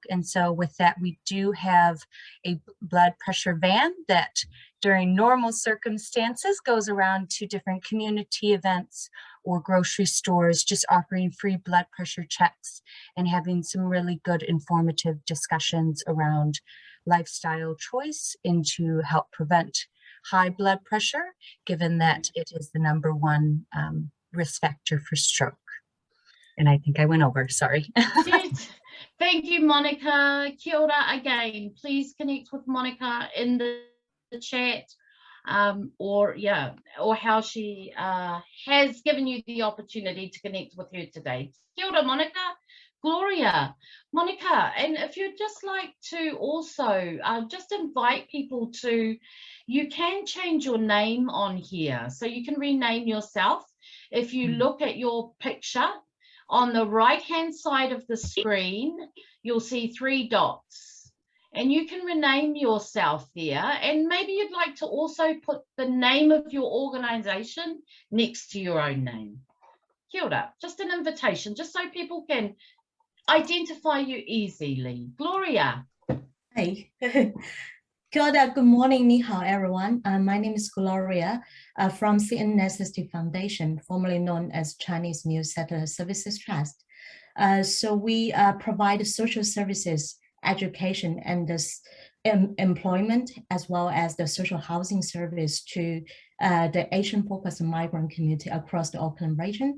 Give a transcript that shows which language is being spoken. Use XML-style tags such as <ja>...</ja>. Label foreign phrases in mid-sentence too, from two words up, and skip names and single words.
<en>And so with that, we do have a blood pressure van that during normal circumstances goes around to different community events or grocery stores, just offering free blood pressure checks and having some really good informative discussions around lifestyle choice and to help prevent high blood pressure, given that it is the #1 risk factor for stroke. And I think I went over, sorry. Thank you, Monica.</en> <mi>Kia ora again.</mi> <en>Please connect with Monica in the chat, or how she has given you the opportunity to connect with her today.</en> <mi>Kia ora,</mi> <en>Monica. Gloria, Monica, and if you'd just like to also just invite people to, you can change your name on here, so you can rename yourself. If you look at your picture on the right hand side of the screen, you'll see 3 dots, and you can rename yourself there, and maybe you'd like to also put the name of your organization next to your own name.</en> <mi>Kia ora,</mi> <en>just an invitation, just so people can identify you easily. Gloria.</en> <mi>Hey. Kia ora,</mi> <en>good morning,</en> <zh>ni hao,</zh> <en>everyone. My name is Gloria from CN Necessity Foundation, formerly known as Chinese New Settler Services Trust. So we provide social services, education, and employment, as well as the social housing service to the Asian-focused migrant community across the Auckland region.</en>